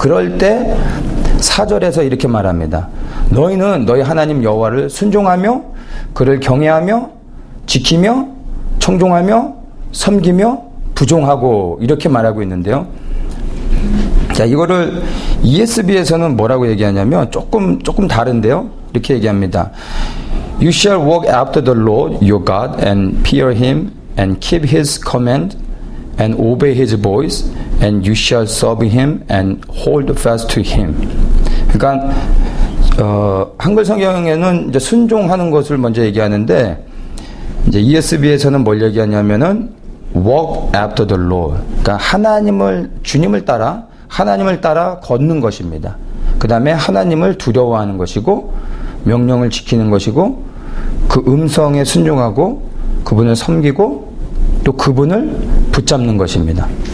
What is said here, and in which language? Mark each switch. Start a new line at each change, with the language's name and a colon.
Korean: 그럴 때 4절에서 이렇게 말합니다. 너희는 너희 하나님 여호와를 순종하며 그를 경외하며 지키며 청종하며 섬기며 부종하고 이렇게 말하고 있는데요. 자, 이거를 ESV에서는 뭐라고 얘기하냐면 조금 다른데요. 이렇게 얘기합니다.
English: You shall walk after the Lord your God and fear him and keep his command and obey his voice and you shall serve him and hold fast to him.
Korean: 그러니까 한글 성경에는 이제 순종하는 것을 먼저 얘기하는데 이제 ESV에서는 뭘 얘기하냐면은
English: walk after the Lord.
Korean: 그러니까 주님을 따라 걷는 것입니다. 그 다음에 하나님을 두려워하는 것이고 명령을 지키는 것이고 그 음성에 순종하고 그분을 섬기고 또 그분을 붙잡는 것입니다.